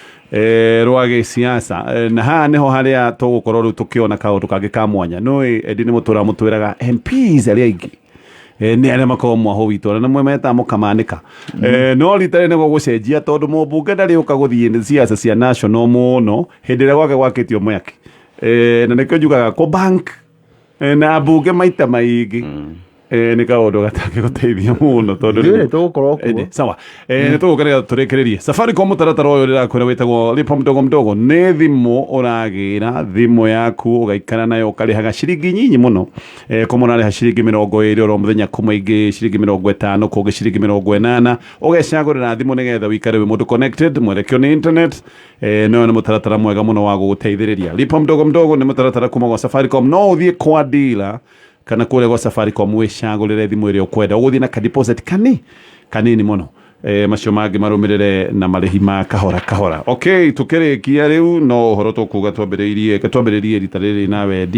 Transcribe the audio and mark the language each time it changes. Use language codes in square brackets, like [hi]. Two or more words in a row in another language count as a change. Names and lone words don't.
[ki] rwa gĩciaca na haha nĩho harĩa tũgũkorwo rĩu tũkĩona kaũndũ kangĩ ka mwanya nĩ Eddie nĩ mũtũra mũtwĩraga MPs arĩa aingĩ nĩ arĩa makorwo mwaho witũ na mwe metamo kamanĩka no rita rĩ nĩguo gũcenjia tondũ mũmbunge ndarĩ ũka gũthiĩ ciaca cia national mũno hĩndĩ ĩrĩa gwake gwakĩtio mwaki na nĩkĩo njugaga kũ bank na mbunge maita maingĩ nĩ kaũndũ gatangĩ gũteithia mũno tondũ nĩ tũgũkorwo kuo sawa nĩ tũgũkenera tũrekererie Safaricom mũtaratara ũyũ ndĩrakwĩra wĩtagwo lipa mdogo mdogo nĩ thimũ ũragĩra thimũ yaku ũgaikara nayo ũkarĩhaga ciringi nyinyi mũno kũmwe ũrarĩha ciringi 20 oro mũthenya kũmwe ingĩ ciringi 50 kũngĩ ciringi 80 ũgecagũrĩra thimũ nĩgetha wĩikare wĩ mũndũ connected mwerekeo nĩ internet no nĩ mũtaratara mwega mũno wa gũgũteithĩrĩria lipa mdogo mdogo nĩ mũtaratara kuma gwa Safaricom no ũthiĩ kwa dealer kana kũrĩa gwa Safaricom wĩcagũrĩre thimũ ĩrĩa ũkwenda ũgũthiĩ na ka deposit kanini mũno macio mangĩ marũmĩrĩre na marĩhi ma kahora kahora okay tũkĩrĩkia rĩu no ũhoro tũkuga twambĩrĩrie rita rĩrĩ na wendi